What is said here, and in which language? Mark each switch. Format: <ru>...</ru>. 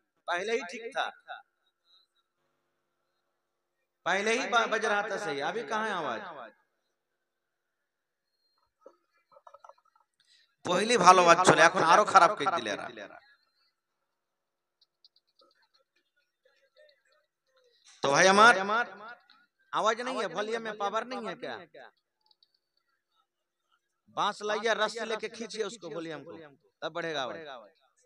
<hi>पहले ही ठीक था, पहले ही बज रहा था सही, अभी कहाँ है आवाज? पहले</hi> <bn>ভালো বাজ চলে, এখন আরো খারাপ করে দিলে এরা।</bn> <hi>तो भाई हमार आवाज नहीं है, वॉल्यूम में पावर नहीं है क्या? बांस लाइए, रस्सी लेके खींचिए उसको वॉल्यूम को, तब बढ़ेगा आवाज।</hi>